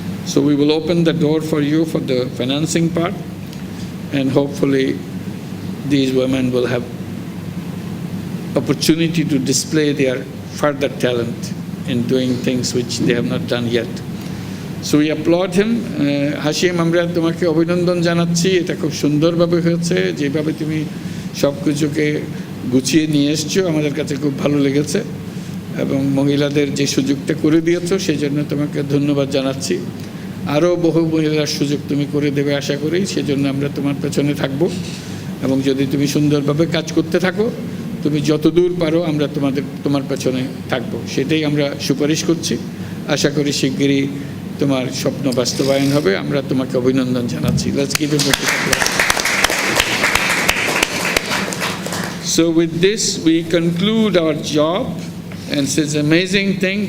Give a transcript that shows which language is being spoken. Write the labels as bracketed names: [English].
[English] So we will open the door for you for the financing part, and hopefully these women will have opportunity to display their further talent in doing things which they have not done yet. So we applaud him. [Bangla] Hashim, আমরা তোমাকে অভিনন্দন জানাচ্ছি। এটা খুব সুন্দরভাবে হয়েছে, যেভাবে তুমি সব কিছুকে গুছিয়ে নিয়ে এসছো, আমাদের কাছে খুব ভালো লেগেছে, এবং মহিলাদের যে সুযোগটা করে দিয়েছো সেই জন্য তোমাকে ধন্যবাদ জানাচ্ছি। আরও বহু মহিলার সুযোগ তুমি করে দেবে আশা করি, সেজন্য আমরা তোমার পেছনে থাকবো, এবং যদি তুমি সুন্দরভাবে কাজ করতে থাকো, তুমি যতদূর পারো আমরা তোমার পেছনে থাকবো, সেটাই আমরা সুপারিশ করছি। আশা করি শিগগিরই তোমার স্বপ্ন বাস্তবায়ন হবে। আমরা তোমাকে অভিনন্দন জানাচ্ছি। [English] Let's give him a big applause. So with this we conclude our job, and it's an amazing thing.